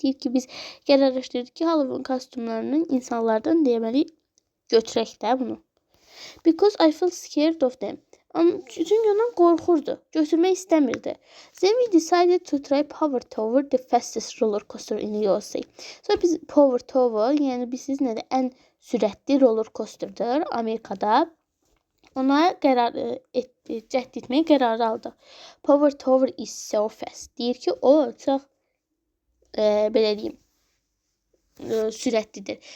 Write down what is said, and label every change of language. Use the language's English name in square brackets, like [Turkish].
[Azerbaijani] Deyir ki, biz qərarlaşdırdık ki, Halloween kostyumlarının insanlardan deməli götürək də bunu. [English] Because I feel scared of them. [Azerbaijani] Çünkü ondan qorxurdu. Götürmək istəmirdi. [English] Then we decided to try Power Tower, the fastest roller coaster in the USA. [Azerbaijani] Sonra biz Power Tower, yəni bilirsiniz nədir? Ən sürətli roller coasterdır Amerikada. Ona cəhd etməyə qərar aldıq. [English] Power Tower is so fast. [Azerbaijani] Deyir ki, o çox belə deyim, sürətlidir.